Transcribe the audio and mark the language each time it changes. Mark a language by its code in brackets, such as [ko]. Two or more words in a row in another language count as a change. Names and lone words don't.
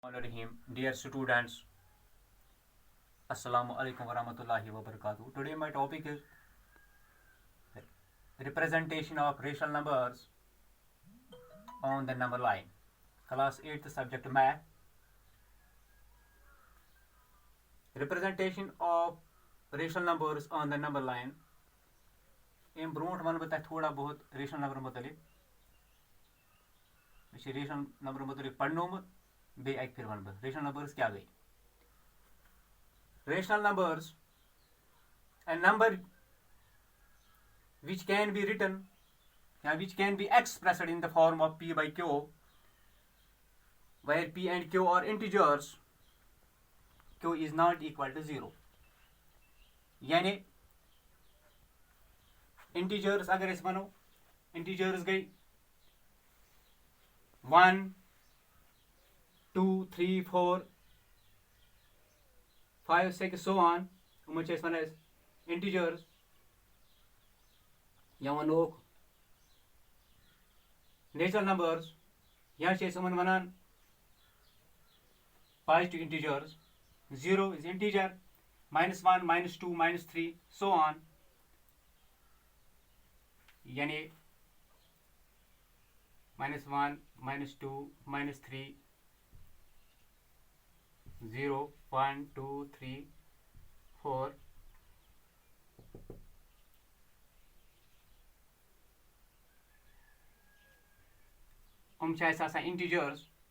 [en] Bismillahirrahmanirrahim. Dear students, [ar] السلام عليكم ورحمة الله وبركاته. [en] Today my topic is representation of rational numbers on the number line. Class 8th subject math. Representation of rational numbers on the number line. [ks] अम ब्रोट वन बह थोड़ा बहुत [en] rational number [ks] मुतलिक [en] rational number [ks] मुतलिक पढ़नोमुत बे अक फिर वन बह [en] rational numbers [ks] क्या गई. [en] Rational numbers, a number which can be written, which can be expressed in the form of p by q, where p and q are integers, q is not equal to 0. [ks] यानी integers अगर इस बनो integers गई 1 2 3 4 5 6 [en] so on [ks] उमन छ वन integers या वनोक [en] natural numbers [ks] या छ उमन वनान [en] positive integers. 0 is integer, -1 -2 -3 so on. [ks] यानी -1 -2 -3 0 1 2 3 4 integers.